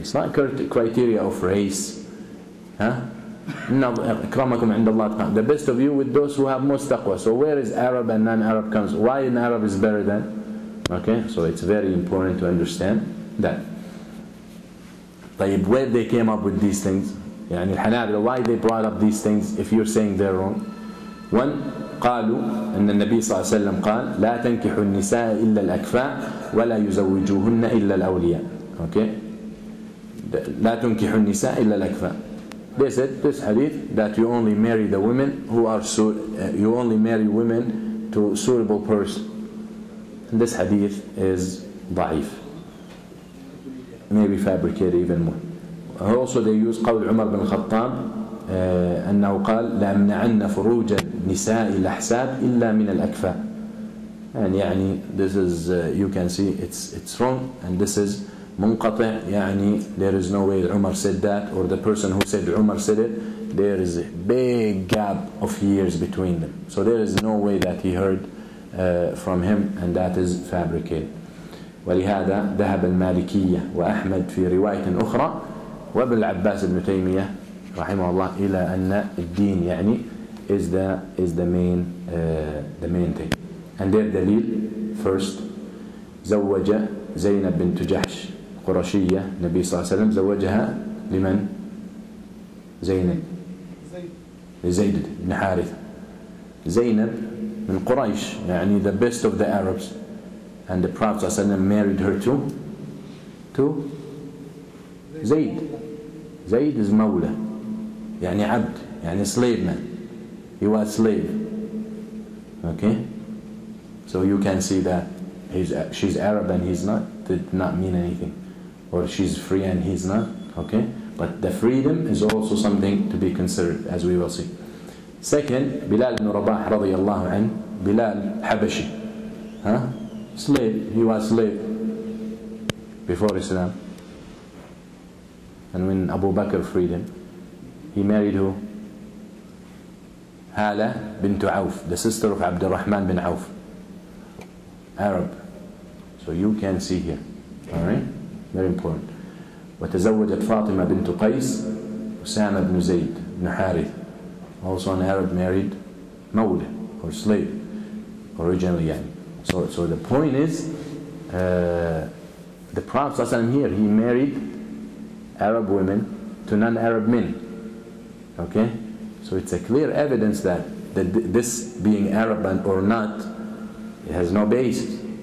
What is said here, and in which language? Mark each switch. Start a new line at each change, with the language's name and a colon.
English: It's not criteria of race. The best of you with those who have most taqwa. So where is Arab and non-Arab comes? Why an Arab is better than? Okay, so it's very important to understand that. طيب, where they came up with these things?
Arabic: يعني الحنابلة,
English: why they brought up these things if you're saying they're wrong? One,
Arabic: قالوا أن النبي صلى الله عليه وسلم قال لا تنكحوا النساء إلا الأكفاء ولا يزوجوهن إلا الأولياء. Okay, لا تنكحوا النساء إلا الأكفاء.
English: They said this hadith that you only marry the women who are you only marry women to a suitable person. And this hadith is ضعيف, maybe fabricated even more. Also they use
Arabic: قول عمر بن الخطاب أنه قال لأمنعن فروج النساء الأحساب إلا من الأكفاء.
English: And يعني this is you can see it's wrong, and this is منقطع. يعني there is no way Umar said that, or the person who said Umar said it. There is a big gap of years between them, so there is no way that he heard from him, and that is fabricated.
Arabic: ولهذا ذهب المالكية وأحمد في رواية أخرى وابن العباس بن تيمية رحمه الله إلى أن الدين يعني
English: is the main thing. And their
Arabic: دليل first زوج زينب بنت جحش قرشية النبي صلى الله عليه وسلم زوجها لمن؟ زينب لزيد بن حارثة. زينب من قريش يعني
English: the best of the Arabs, and the Prophet صلى الله عليه وسلم married her to Zayd. Zayd is mawla
Arabic: يعني عبد يعني
English: slave man. He was slave. Okay, so you can see that she's Arab and he's not, did not mean anything, or she's free and he's not. Okay, but the freedom is also something to be considered, as we will see. Second, Bilal ibn Rabah رضي الله عنه. Bilal Habashi, slave. He was slave before Islam, and when Abu Bakr freed him, he married who? Hala bint Auf, the sister of Abd al-Rahman bin Auf, Arab. So you can see here, alright, very important.
Arabic: وتزوجت فاطمة بنت قيس أسامة بن زيد بن حارث,
English: also an Arab, married mawla or slave originally. So the point is the Prophet ﷺ here, he married Arab women to non-Arab men. Okay, so it's a clear evidence that this being Arab or not, it has no basis.